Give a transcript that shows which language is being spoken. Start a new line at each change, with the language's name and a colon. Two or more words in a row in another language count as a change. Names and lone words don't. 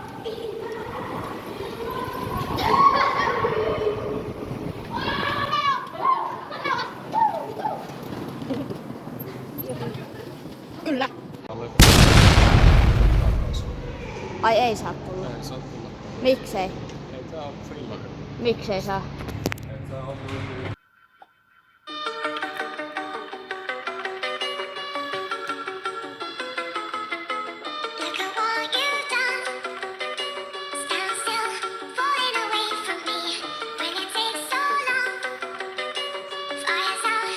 Finnish: Kyllä. Ai ei saa tulla. Ei saa tulla. Miksei? Ei tää oo frilla. Miksei saa? Ei tää oo frilla.
English: Look at what you've done. Stand still, falling away from me. When it takes so long, fires out.